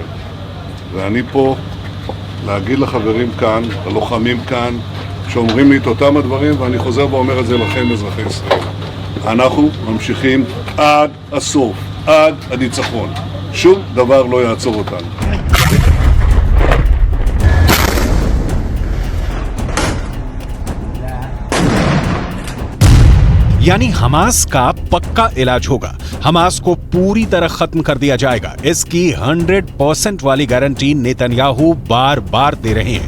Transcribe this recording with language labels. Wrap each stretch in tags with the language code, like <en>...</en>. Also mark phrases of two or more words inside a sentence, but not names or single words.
<he>ואני פה להגיד לחברים כאן, ללוחמים כאן, שאומרים לי את אותם הדברים, ואני חוזר ואומר את זה לכם אזרחי ישראל. אנחנו ממשיכים עד הסוף, עד הניצחון. שום דבר לא יעצור אותנו.</he> <hi>यानी हमास का पक्का इलाज होगा। हमास को पूरी तरह खत्म कर दिया जाएगा। इसकी 100% वाली गारंटी नेतन्याहू बार बार दे रहे हैं।</hi>